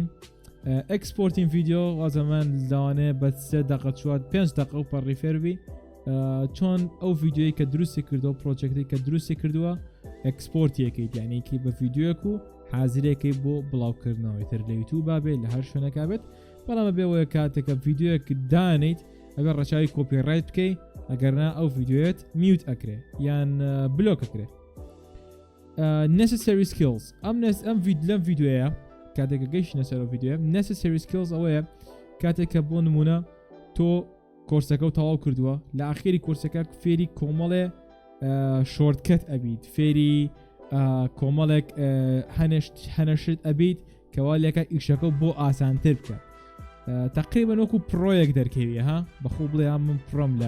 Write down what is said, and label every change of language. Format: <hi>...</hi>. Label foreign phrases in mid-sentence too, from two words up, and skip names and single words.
<ckb>ئەکسپۆرتین ڤیدیۆ وازەمان لەوانەیە بە 3 دقە 5 دقە و پەڕی فێربی چۆن ئەو ڤیدیۆی کە دروستی کردەوە پرۆجێکتی کە دروستی کردووە ئەکسپۆرتیەکەیت یانێکی بە ڤیدیۆیەک و حازرێکی بۆ بڵاوکردنەوەی تر لە یوتیوب بابێت لە هەر شوێنەکە بێت بەڵامە بێەوەیە کاتێکە ڤیدیۆیەک دانیت ئەبێ ڕەچاوی کۆپیڕایت بکەیت ئەگەرنا ئەو ڤیدیۆیت میوت ئەکرێ یان بلۆک ئەکرێ.</ckb> <en>necessary skills</en> <ckb>ئەم لەم ڤیدیۆیە کاتێکە گەیشتنە سەر ڤیدیۆ</ckb> <en>necessary skills</en> <ckb>ئەوەیە کاتێککە بۆ نمونە تۆ کۆرسەکە و تەواو کردووە لە ئاخری کۆرسەکە فێری کۆمەڵێ شۆرتکەت ئەبیت فێری کۆمەڵێک هەنەشت ئەبیت کەوا لێکە ئیشەکە بۆ ئاسانتر بکە تقریبا وەکو پرۆیەک دەرکەویە ها بەخۆ بڵێ من پڕۆم لە</ckb>